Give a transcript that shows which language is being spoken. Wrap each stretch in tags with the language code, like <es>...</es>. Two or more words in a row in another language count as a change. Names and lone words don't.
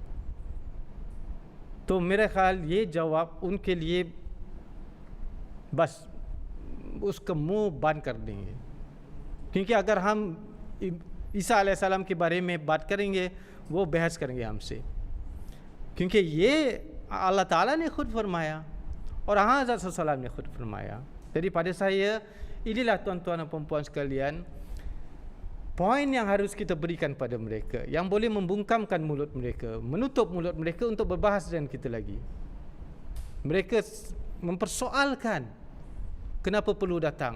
<ur>تو میرے خیال یہ جواب ان کے لیے بس اس کا منہ بند کر دیں گے، کیونکہ اگر ہم عیسیٰ علیہ السلام کے بارے میں بات کریں گے وہ بحث کریں گے ہم سے، کیونکہ یہ اللہ تعالیٰ نے خود فرمایا اور حضرت صلی اللہ نے خود فرمایا.</ur> <ms>Jadi pada saya, inilah tuan-tuan dan puan-puan sekalian, poin yang harus kita berikan pada mereka, yang boleh membungkamkan mulut mereka, menutup mulut mereka untuk berbahas dengan kita lagi. Mereka mempersoalkan kenapa perlu datang.</ms>